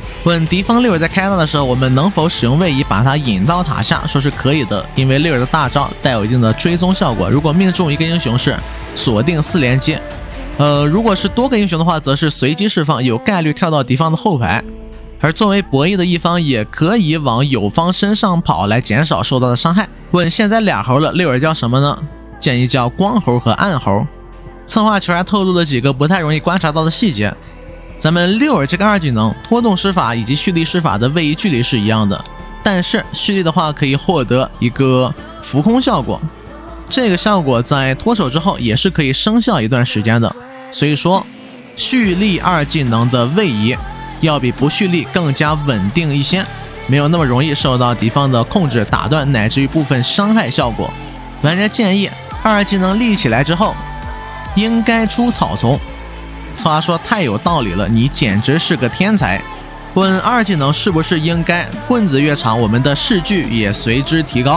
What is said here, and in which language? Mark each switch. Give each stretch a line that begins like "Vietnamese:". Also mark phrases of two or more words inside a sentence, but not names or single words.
Chinese: 問敵方六耳在開大的時候，我們能否使用位移把它引到塔下？說是可以的，因為六耳的大招帶有一定的追蹤效果。如果命中一個英雄是鎖定4連擊，如果是多個英雄的話，則是隨機釋放，有概率跳到敵方的後排。而作為博弈的一方，也可以往友方身上跑來減少受到的傷害。問現在倆猴了，六耳叫什麼呢？建議叫光猴和暗猴。策劃球還透露了幾個不太容易觀察到的細節。咱們六耳這個二技能拖动施法以及蓄力施法的位移距離是一樣的，但是蓄力的話可以獲得一個浮空效果，這個效果在脱手之後也是可以生效一段时间的。所以說蓄力二技能的位移要比不蓄力更加穩定一些，沒有那麼容易受到敌方的控制、打斷乃至於部分傷害效果。玩家建議二技能立起來之後應該出草叢。策劃說太有道理了，你簡直是個天才。問二技能是不是應該棍子越長，我們的視距也隨之提高？